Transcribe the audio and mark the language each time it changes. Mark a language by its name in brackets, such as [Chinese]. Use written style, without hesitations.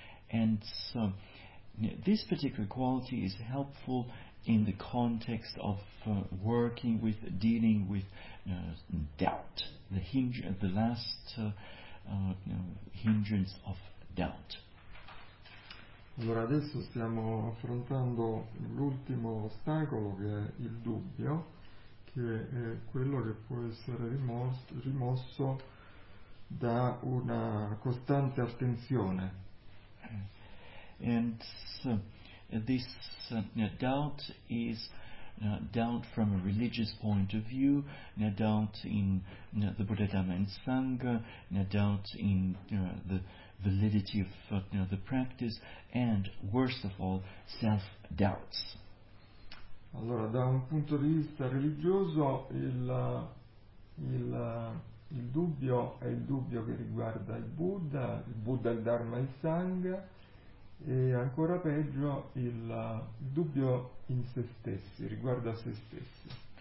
[English] And so, this particular quality is helpful in the context of working with, dealing with doubt, the last hindrance of doubt. [Italian] Allora, adesso stiamo affrontando l'ultimo ostacolo, che è il dubbio, che è quello che può essere rimosso da una costante attenzione. [English] And so, this doubt is doubt from a religious point of view, doubt in the Buddha, Dhamma and Sangha, doubt in the validity of the practice, and worst of all, self-doubts. [Italian] Allora, da un punto di vista religioso, il dubbio è il dubbio che riguarda il Buddha, il Dharma, il Sangha, e ancora peggio il dubbio in se stessi, riguarda se stessi.